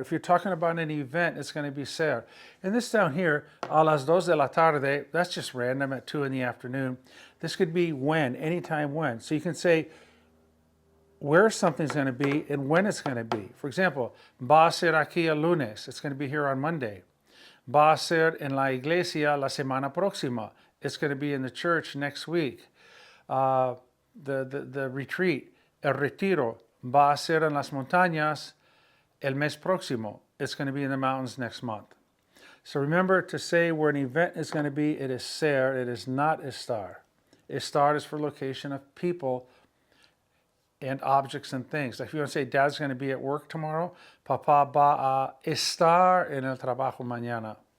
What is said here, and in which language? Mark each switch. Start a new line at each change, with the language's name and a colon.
English: If you're talking about an event, it's going to be ser. And this down here,
Spanish: a las 2 de la tarde,
English: that's just random at 2 in the afternoon. This could be when, anytime when. So you can say where something's going to be and when it's going to be. For example,
Spanish: va a ser aquí el lunes.
English: It's going to be here on Monday.
Spanish: Va a ser en la iglesia la semana próxima.
English: It's going to be in the church next week. The retreat,
Spanish: el retiro, va a ser en las montañas el mes próximo.
English: It's going to be in the mountains next month. So remember to say where an event is going to be, it is ser, it is not estar. Estar is for location of people and objects and things. Like if you want to say dad's going to be at work tomorrow,
Spanish: papá va a estar en el trabajo mañana.